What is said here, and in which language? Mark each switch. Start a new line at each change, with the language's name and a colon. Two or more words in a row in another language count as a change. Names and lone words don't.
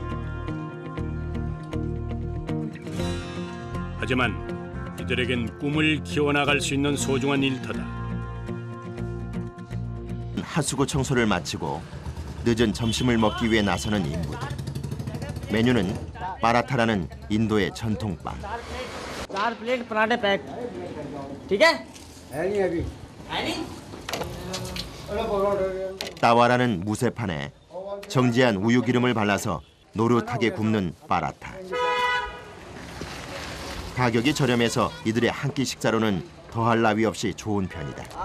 Korean: 하지만 이들에겐 꿈을 키워나갈 수 있는 소중한 일터다. 하수구 청소를 마치고 늦은 점심을 먹기 위해 나서는 인부들. 메뉴는 파라타라는 인도의 전통빵.
Hindi: 4 प्लेट पराठे पैक ठीक है अभी
Korean: 따와라는 무쇠판에 정지한 우유 기름을 발라서 노릇하게 굽는 파라타. 가격이 저렴해서 이들의 한 끼 식사로는 더할 나위 없이 좋은 편이다.